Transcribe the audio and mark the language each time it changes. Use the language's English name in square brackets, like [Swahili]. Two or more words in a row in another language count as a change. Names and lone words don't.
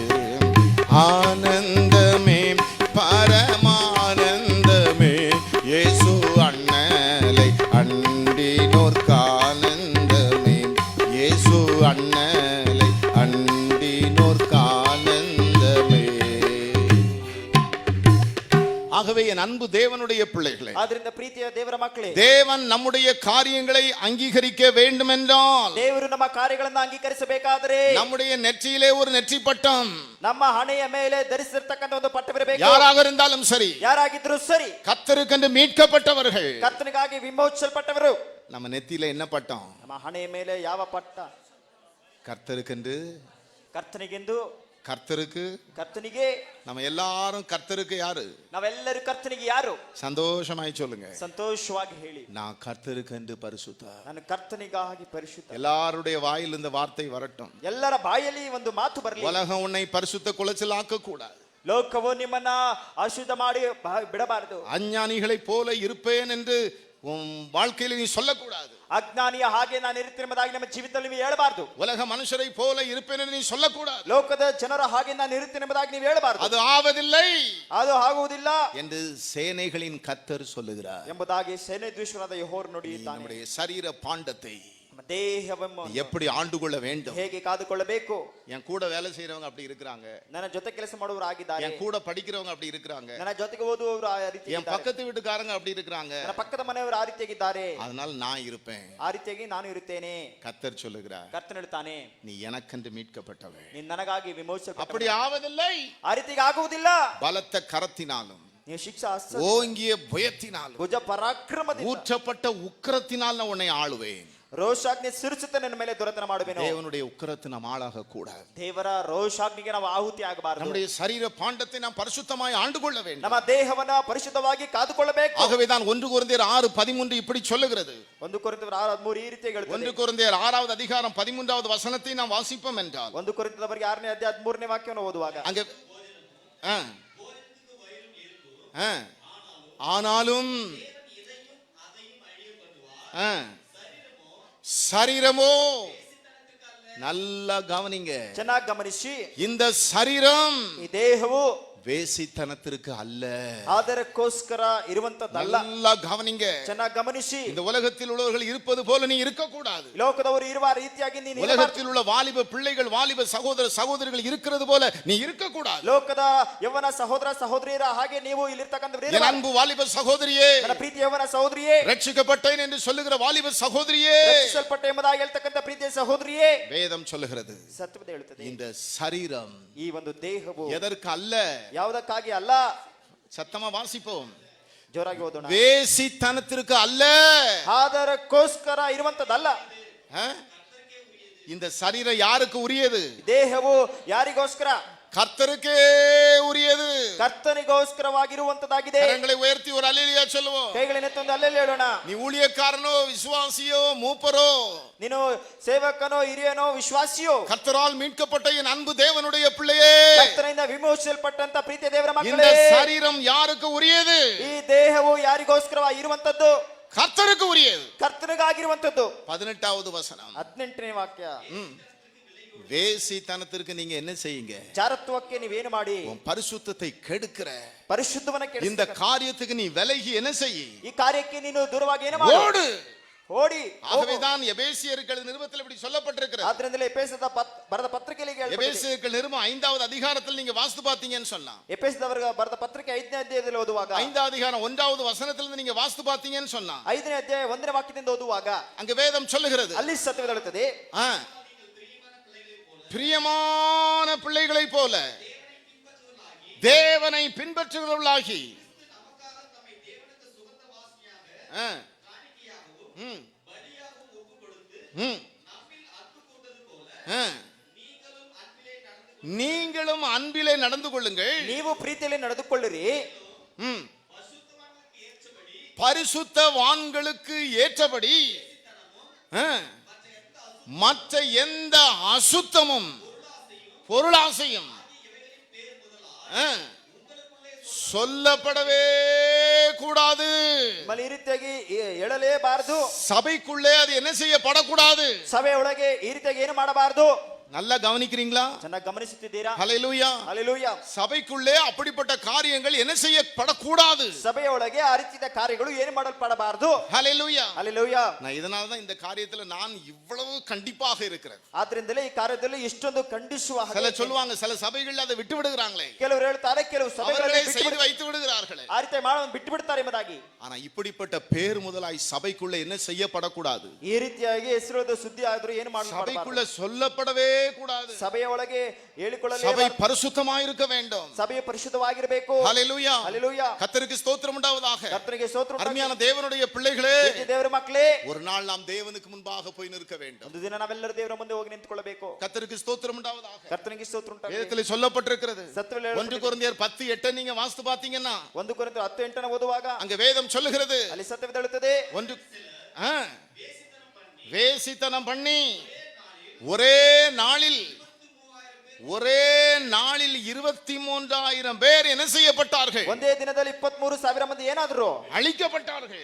[Tamil] ஆனந்தமே பரமானந்தமே இயேசு அண்ணலை அண்டினோர்க்கு ஆனந்தமே. இயேசு அண்ணலை அண்டினோர்க்கு ஆனந்தமே. ஆகவே என் அன்பு தேவனுடைய பிள்ளைகளே, [Kannada] ಆದ್ರಿಂದ ಪ್ರೀತಿಯ ದೇವರ ಮಕ್ಕಳೇ, [Tamil] தேவன் நம்முடைய காரியங்களை அங்கீகரிக்க வேண்டும் என்றால் [Kannada] ದೇವರು ನಮ್ಮ ಕಾರ್ಯಗಳನ್ನು ಅಂಗೀಕರಿಸಬೇಕಾದರೆ [Tamil] நம்முடைய நெற்றியிலே ஒரு நெற்றி பட்டம், [Kannada] ನಮ್ಮ ಹಣೆಯ ಮೇಲೆ ಧರಿಸಿರ್ತಕ್ಕಂಥ ಒಂದು ಪಟ್ಟವಿರಬೇಕು. [Tamil] யாராக இருந்தாலும் சரி, [Kannada] ಯಾರಾಗಿದ್ರು ಸರಿ, [Tamil] கர்த்தருக்கென்று மீட்கப்பட்டவர்கள். [Kannada] ಕರ್ತನಿಗಾಗಿ ವಿಮೋಚಿಸಲ್ಪಟ್ಟವರು. [Tamil] நம்ம நெத்தியில என்ன பட்டம்? [Kannada] ನಮ್ಮ ಹಣೆಯ ಮೇಲೆ ಯಾವ ಪಟ್ಟ? [Tamil] கர்த்தருக்கென்று. [Kannada] ಕರ್ತನಿಗೆಂದು, [Tamil] கர்த்தருக்கு. [Kannada] ಕರ್ತನಿಗೆ. [Tamil] நம்ம எல்லாரும் கர்த்தருக்கு யாரு? [Kannada] ನಾವೆಲ್ಲರೂ ಕರ್ತನಿಗೆ ಯಾರು? [Tamil] சந்தோஷமாய் சொல்லுங்க. [Kannada] ಸಂತೋಷವಾಗಿ ಹೇಳಿ, [Tamil] நான் கர்த்தருக்கென்று பரிசுத்த. [Kannada] ನಾನು ಕರ್ತನಿಗಾಗಿ ಪರಿಶುದ್ಧ. [Tamil] எல்லாருடைய வாயில் இந்த வார்த்தை வரட்டும். [Kannada] ಎಲ್ಲರ ಬಾಯಲ್ಲಿ ಒಂದು ಮಾತು ಬರಲಿ. [Tamil] உலகம் உன்னை பரிசுத்த குலைச்சல் ஆக்க கூடாது. [Kannada] ಲೋಕವು ನಿಮ್ಮನ್ನ ಅಶುದ್ಧ ಮಾಡಿ ಬಿಡಬಾರದು. [Tamil] அஞ்ஞானிகளை போல இருப்பேன் என்று உன் வாழ்க்கையில் நீ சொல்லக்கூடாது. [Kannada] ಅಜ್ಞಾನಿಯ ಹಾಗೆ ನಾನು ಇರುತ್ತೇನೆ ಎಂಬುದಾಗಿ ನಮ್ಮ ಜೀವಿತದಲ್ಲಿ ನೀವು ಹೇಳಬಾರದು. [Tamil] உலக மனுஷரை போல இருப்பேன் என்று நீ சொல்லக்கூடாது. [Kannada] ಲೋಕದ ಜನರ ಹಾಗೆ ನಾನು ಇರುತ್ತೇನೆ ಎಂಬುದಾಗಿ ನೀವು ಹೇಳಬಾರದು. [Tamil] அது ஆவதில்லை, [Kannada] ಅದು ಆಗುವುದಿಲ್ಲ [Tamil] என்று சேனைகளின் கர்த்தர் சொல்லுகிறார் [Kannada] ಎಂಬುದಾಗಿ ಸೇನಾಧೀಶ್ವರನಾದ ಯೆಹೋವನು ನುಡಿಯುತ್ತಾನೆ. [Tamil] நம்முடைய சரீர பாண்டத்தை [Kannada] ನಮ್ಮ ದೇಹವನ್ನು [Tamil] எப்படி ஆண்டு கொள்ள வேண்டும்? [Kannada] ಹೇಗೆ ಕಾದುಕೊಳ್ಳಬೇಕು? [Tamil] என் கூட வேலை செய்யறவங்க அப்படி இருக்கிறாங்க. [Kannada] ನನ್ನ ಜೊತೆ ಕೆಲಸ ಮಾಡುವವರು ಆಗಿದ್ದಾರೆ. [Tamil] என் கூட படிக்கிறவங்க அப்படி இருக்கிறாங்க. [Kannada] ನನ್ನ ಜೊತೆಗೆ ಓದುವವರು ಆ ರೀತಿ [Tamil] என் பக்கத்து வீட்டுக்காரங்க அப்படி இருக்கிறாங்க. [Kannada] ನನ್ನ ಪಕ್ಕದ ಮನೆಯವರು ಆ ರೀತಿಯಾಗಿದ್ದಾರೆ. [Tamil] அதனால நான் இருப்பேன். [Kannada] ಆ ರೀತಿಯಾಗಿ ನಾನು ಇರುತ್ತೇನೆ. [Tamil] கர்த்தர் சொல்லுகிறார், [Kannada] ಕರ್ತನು ಹೇಳ್ತಾನೆ, [Tamil] நீ எனக்கென்று மீட்கப்பட்டவன். [Kannada] ನೀನು ನನಗಾಗಿ ವಿಮೋಚಿಸಲ್ಪಟ್ಟವನು. [Tamil] அப்படி ஆவதில்லை. [Kannada] ಆ ರೀತಿಗೆ ಆಗುವುದಿಲ್ಲ. [Tamil] பலத்த கரத்தினாலும் [Kannada] ನೀವು ಶಿಕ್ಷಾ ಹಸ್ತ, [Tamil] ஓங்கிய புயத்தினாலும் [Kannada] ಭುಜ ಪರಾಕ್ರಮದಿಂದ, [Tamil] ஊற்றப்பட்ட உக்கிரத்தினால் நான் உன்னை ஆளுவேன். [Kannada] ರೋಷಾಗ್ನಿ ಸಿರಿಸುತ್ತ ನನ್ನ ಮೇಲೆ ದೊರೆತನ ಮಾಡುವೆನು. [Tamil] தேவனுடைய உக்கிரத்தை நாம் ஆளாக கூடாது. [Kannada] ದೇವರ ರೋಷಾಗ್ನಿಗೆ ನಾವು ಆಹುತಿ ಆಗಬಾರದು. [Tamil] நம்முடைய சரீர பாண்டத்தை நாம் பரிசுத்தமாய் ஆண்டு கொள்ள வேண்டும். [Kannada] ನಮ್ಮ ದೇಹವನ್ನ ಪರಿಶುದ್ಧವಾಗಿ ಕಾದುಕೊಳ್ಳಬೇಕು. [Tamil] ஆகவே தான் 1 கொரிந்தியர் 6:13 இப்படி சொல்லுகிறது. [Kannada] 1 ಕೊರಿಂಥದವರು 6:13 ಈ ರೀತಿ ಹೇಳುತ್ತದೆ. [Tamil] 1 கொரிந்தியர் 6வது அதிகாரம் 13வது வசனத்தை நாம் வாசிப்போம் என்றால் [Kannada] 1 ಕೊರಿಂಥದವರಿಗೆ 6ನೇ ಅಧ್ಯಾಯ 13ನೇ ವಾಕ್ಯವನ್ನು ಓದುವಾಗ [Tamil] அங்க ஆனாலும் சரீரமோ, நல்லா கவனிங்க, [Kannada] ಚೆನ್ನಾಗಿ ಗಮನಿಸಿ, [Tamil] இந்த சரீரம் [Kannada] ಈ ದೇಹವು [Tamil] வேசித்தனத்திற்கு அல்ல, [Kannada] ಆದರಕ್ಕೋಸ್ಕರ ಇರುವಂತದ್ದಲ್ಲ. [Tamil] நல்லா கவனிங்க, [Kannada] ಚೆನ್ನಾಗಿ ಗಮನಿಸಿ. [Tamil] இந்த உலகத்தில் உள்ளவர்கள் இருப்பது போல நீ இருக்க கூடாது. [Kannada] ಲೋಕದವರು ಇರುವ ರೀತಿಯಾಗಿ ನೀನು [Tamil] உலகத்தில் உள்ள வாலிப பிள்ளைகள் வாலிப சகோதர சகோதரிகள் இருக்கிறது போல நீ இருக்க கூடாது. [Kannada] ಲೋಕದ ಯೌವನ ಸಹೋದರ ಸಹೋದರಿಯರ ಹಾಗೆ ನೀವು ಇಲ್ಲಿರ್ತಕ್ಕಂಥವರು [Tamil] என் அன்பு வாலிப சகோதரியே, [Kannada] ನನ್ನ ಪ್ರೀತಿ ಯೌವನ ಸಹೋದರಿಯೇ, [Tamil] ரட்சிக்கப்பட்டேன் என்று சொல்லுகிற வாலிப சகோதரியே, [Kannada] ರಕ್ಷಿಸಲ್ಪಟ್ಟೆ ಎಂಬುದಾಗಿ ಹೇಳ್ತಕ್ಕಂಥ ಪ್ರೀತಿಯ ಸಹೋದರಿಯೇ, [Tamil] வேதம் சொல்லுகிறது [Kannada] ಸತ್ಯವೇದ ಹೇಳುತ್ತದೆ, [Tamil] இந்த சரீரம் [Kannada] ಈ ಒಂದು ದೇಹವು [Tamil] எதற்கு அல்ல, [Kannada] ಯಾವುದಕ್ಕಾಗಿ ಅಲ್ಲ, [Tamil] சத்தமா வாசிப்போம். [Kannada] ಜೋರಾಗಿ ಓದೋಣ. [Tamil] வேசித்தனத்திற்கு அல்ல, [Kannada] ಆದರಕ್ಕೋಸ್ಕರ ಇರುವಂತದ್ದಲ್ಲ. [Tamil] ஆ? இந்த சரீரம் யாருக்கு உரியது? [Kannada] ದೇಹವು ಯಾರಿಗೋಸ್ಕರ? [Tamil] கர்த்தருக்கே உரியது. [Kannada] ಕರ್ತನಿಗೋಸ್ಕರವಾಗಿರುವಂತದ್ದಾಗಿದೆ. [Tamil] கரங்களை உயர்த்தி ஒரு அல்லேலூயா சொல்லுவோம். [Kannada] ಕೈಗಳನ್ನೆತ್ತೊಂದು ಅಲ್ಲೆಲ್ಲಿ ಹೇಳೋಣ. [Tamil] நீ ஊழியக்காரனோ விசுவாசியோ மூப்பரோ, [Kannada] ನೀನು ಸೇವಕನೋ ಹಿರಿಯನೋ ವಿಶ್ವಾಸಿಯೋ, [Tamil] கர்த்தரால் மீட்கப்பட்ட என் அன்பு தேவனுடைய பிள்ளையே, [Kannada] ಕರ್ತನಿಂದ ವಿಮೋಚಿಸಲ್ಪಟ್ಟಂತ ಪ್ರೀತಿಯ ದೇವರ [Tamil] இந்த [Kannada] ಮಕ್ಕಳೇ, [Tamil] சரீரம் யாருக்கு உரியது? [Kannada] ಈ ದೇಹವು ಯಾರಿಗೋಸ್ಕರವಾಗಿ ಇರುವಂತದ್ದು? [Tamil] கர்த்தருக்கு உரியது. [Kannada] ಕರ್ತನಿಗಾಗಿರುವಂತದ್ದು. [Tamil] 18வது வசனம். [Kannada] 18ನೇ ವಾಕ್ಯ. [Tamil] வேசித்தனத்திற்கு நீங்க என்ன செய்யுங்க? [Kannada] ಜಾರತ್ವಕ್ಕೆ ನೀವೇನು ಮಾಡಿ? [Tamil] உன் பரிசுத்தத்தை கெடுக்கிற [Kannada] ಪರಿಶುದ್ಧವನ್ನ [Tamil] இந்த [Kannada] ಕೆಡಿಸ. [Tamil] காரியத்துக்கு நீ விலகி என்ன செய்ய? [Kannada] ಈ ಕಾರ್ಯಕ್ಕೆ ನೀನು ದೂರವಾಗಿ ಏನು ಮಾಡು? [Tamil] ஓடு. [Kannada] ಓಡಿ. [Tamil] ஆகவேதான் எபேசியர்கள் நிருபத்தில் இப்படி சொல்லப்பட்டிருக்கிறது. [Kannada] ಆದ್ರಿಂದಲೇ ಎಫೆಸದ ಬರೆದ ಪತ್ರಿಕೆಯಲ್ಲಿ ಹೇಳಲ್ಪಟ್ಟಿದೆ. [Tamil] எபேசியர்கள் நிருபம் 5வது அதிகாரத்தில் நீங்க வாசித்து பார்த்தீங்கன்னு சொன்னா, [Kannada] ಎಫೆಸದವರಿಗೆ ಬರೆದ ಪತ್ರಿಕೆ 5ನೇ ಅಧ್ಯಾಯದಲ್ಲಿ ಓದುವಾಗ, [Tamil] 5வது அதிகாரம் 1வது வசனத்திலிருந்து நீங்க வாசித்து பார்த்தீங்கன்னு சொன்னா, [Kannada] 5ನೇ ಅಧ್ಯಾಯ 1ನೇ ವಾಕ್ಯದಿಂದ ಓದುವಾಗ [Tamil] அங்க வேதம் சொல்லுகிறது, [Kannada] ಅಲ್ಲಿ ಸತ್ಯವೇದ ಹೇಳುತ್ತದೆ, [Tamil] பிரியமான பிள்ளைகளைப் போல தேவனை பின்பற்றுகிறவர்களாகி, நீங்களும் அன்பிலே நடந்து கொள்ளுங்கள். [Kannada] ನೀವು ಪ್ರೀತಿಯಲ್ಲಿ ನಡೆದುಕೊಳ್ಳಿರಿ. [Tamil] பரிசுத்தவான்களுக்கு ஏற்றபடி மற்ற எந்த அசுத்தமும் பொருளாசையும் சொல்லப்படவே கூடாது. [Kannada] ಈ ರೀತಿಯಾಗಿ ಹೇಳಲೇಬಾರದು. [Tamil] சபைக்குள்ளே அது என்ன செய்யப்படக்கூடாது. [Kannada] ಸಭೆ ಒಳಗೆ ಈ ರೀತಿಯಾಗಿ ಏನು ಮಾಡಬಾರದು. [Tamil] நல்லா கவனிக்கிறீங்களா? [Kannada] ಚೆನ್ನಾಗಿ ಗಮನಿಸುತ್ತಿದ್ದೀರಾ? [Tamil] ஹல்லேலூயா. ஹல்லேலூயா. சபைக்குள்ளே அப்படிப்பட்ட காரியங்கள் என்ன செய்யப்படக்கூடாது. [Kannada] ಸಭೆಯ ಒಳಗೆ ಆ ರೀತಿಯ ಕಾರ್ಯಗಳು ಏನು ಮಾಡಲ್ಪಡಬಾರದು. [Tamil] ஹல்லேலூயா. ஹல்லேலூயா. நான் இதனால தான் இந்த காரியத்துல நான் இவ்வளவு கண்டிப்பாக இருக்கிறேன். [Kannada] ಆದ್ರಿಂದಲೇ ಈ ಕಾರ್ಯದಲ್ಲಿ ಇಷ್ಟೊಂದು ಖಂಡಿಸುವ ಹಾಗೆ. [Tamil] சில சொல்லுவாங்க, சில சபைகள் அதை விட்டு விடுகிறாங்களே, [Kannada] ಕೆಲವರು ಹೇಳ್ತಾರೆ, ಕೆಲವು ಸಭೆಗಳಲ್ಲಿ [Tamil] செய்து வைத்து விடுகிறார்களே, [Kannada] ಆ ರೀತಿ ಮಾಡೋದು ಬಿಟ್ಟು ಬಿಡ್ತಾರೆ ಎಂಬುದಾಗಿ. [Tamil] ஆனா இப்படிப்பட்ட பேர் முதலாய் சபைக்குள்ள என்ன செய்யப்படக்கூடாது. [Kannada] ಈ ರೀತಿಯಾಗಿ ಹೆಸರು ಸುದ್ದಿ ಆದ್ರೂ ಏನು ಮಾಡಬಾರದು. [Tamil] சபைக்குள்ள சொல்லப்படவே கூடாது. [Kannada] ಸಭೆಯ ಒಳಗೆ ಹೇಳಿಕೊಳ್ಳಲೇ [Tamil] சபை பரிசுத்தமாய் இருக்க வேண்டும். [Kannada] ಸಭೆಯ ಪರಿಶುದ್ಧವಾಗಿರಬೇಕು. [Tamil] ஹல்லேலூயா. ஹல்லேலூயா. கர்த்தருக்கு ஸ்தோத்திரம் உண்டாவதாக. [Kannada] ಕರ್ತನಿಗೆ ಸ್ತೋತ್ರ. [Tamil] அருமையான தேவனுடைய பிள்ளைகளே, [Kannada] ದೇವರ ಮಕ್ಕಳೇ, [Tamil] ஒரு நாள் நாம் தேவனுக்கு முன்பாக போய் நிற்க வேண்டும். [Kannada] ಒಂದು ದಿನ ನಾವೆಲ್ಲರೂ ದೇವರ ಮುಂದೆ ಹೋಗಿ ನಿಂತುಕೊಳ್ಳಬೇಕು. [Tamil] கர்த்தருக்கு ஸ்தோத்திரம் உண்டாவதாக. [Kannada] ಕರ್ತನಿಗೆ ಸ್ತೋತ್ರ ಉಂಟಾಗಲಿ. [Tamil] வேதத்தில் சொல்லப்பட்டிருக்கிறது. [Kannada] ಸತ್ಯವೇದ [Tamil] 1 கொரிந்தியர் 10:8 நீங்க வாசித்து பாத்தீங்கன்னா, [Kannada] 1 ಕೊರಿಂಥರು 10:8 ಓದುವಾಗ [Tamil] அங்க வேதம் சொல்லுகிறது, [Kannada] ಅಲ್ಲಿ ಸತ್ಯವೇದ ಹೇಳುತ್ತದೆ, [Tamil] வேசித்தனம் பண்ணி ஒரே நாளில் 23,000 பேர் என்ன செய்யப்பட்டார்கள்? [Kannada] ಒಂದೇ ದಿನದಲ್ಲಿ 23,000 ಮಂದಿ ಏನಾದ್ರು [Tamil] அழிக்கப்பட்டார்கள்.